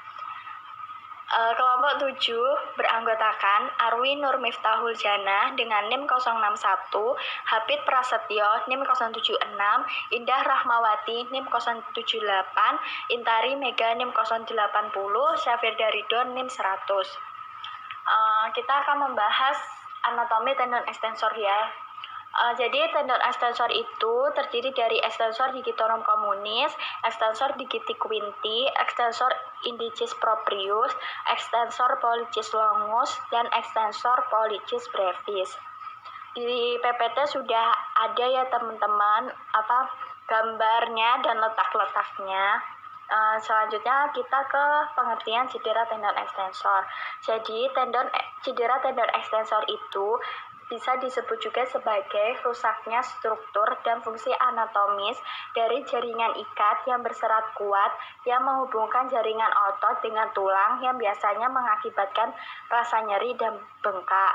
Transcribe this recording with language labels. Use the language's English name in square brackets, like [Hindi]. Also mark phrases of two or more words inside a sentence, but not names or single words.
[Indonesian] Kelompok 7 beranggotakan Arwi Nur Miftahul Jannah dengan NIM 061, Habib Prasetyo NIM 076, Indah Rahmawati NIM 078, Intari Mega NIM 080, Syafir Daridon NIM 100. Kita akan membahas anatomi tendon ekstensor ya. Jadi tendon ekstensor itu terdiri dari ekstensor digitorum communis, ekstensor digiti quinti, ekstensor indicis proprius, ekstensor pollicis longus, dan ekstensor pollicis brevis. Di PPT sudah ada ya teman-teman gambarnya dan letak-letaknya. Selanjutnya kita ke pengertian cedera tendon ekstensor. Jadi cedera tendon ekstensor itu bisa disebut juga sebagai rusaknya struktur dan fungsi anatomis dari jaringan ikat yang berserat kuat yang menghubungkan jaringan otot dengan tulang yang biasanya mengakibatkan rasa nyeri dan bengkak.